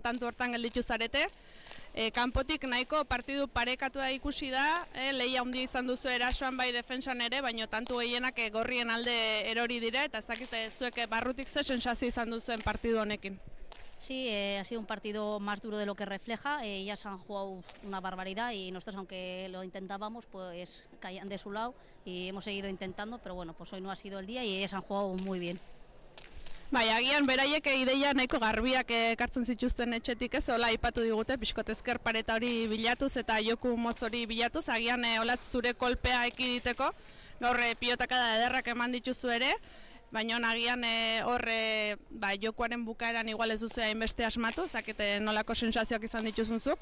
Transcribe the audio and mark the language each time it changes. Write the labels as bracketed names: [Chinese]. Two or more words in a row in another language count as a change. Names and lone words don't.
[Basque] tantu hortan gelditu zarete. Kanpotik nahiko partidu parekatua ikusi da, lehia handia izan duzu erasoan bai defentsan ere, baina tantu gehienak gorrien alde erori dira, eta ezakite zuek barrutik ze sensazio izan duzuen partidu honekin. [Spanish] Sí, ha sido un partido más duro de lo que refleja, ellas han jugado una barbaridad y nosotros aunque lo intentábamos pues caían de su lado y hemos seguido intentando, pero bueno, pues hoy no ha sido el día y ellas han jugado muy bien. [Basque] Bai, agian beraiek ideia nahiko garbiak ekartzen zituzten etxetik ez, hola aipatu digute, pixkot ezker pareta hori bilatuz eta joku motz hori bilatuz, agian Olatz zure kolpea ekiditeko, gaur pilotaka da ederrak eman dituzu ere, baina agian jokuaren bukaeran igual ez duzu hainbeste asmatu, zakete nolako sensazioak izan dituzunzuk?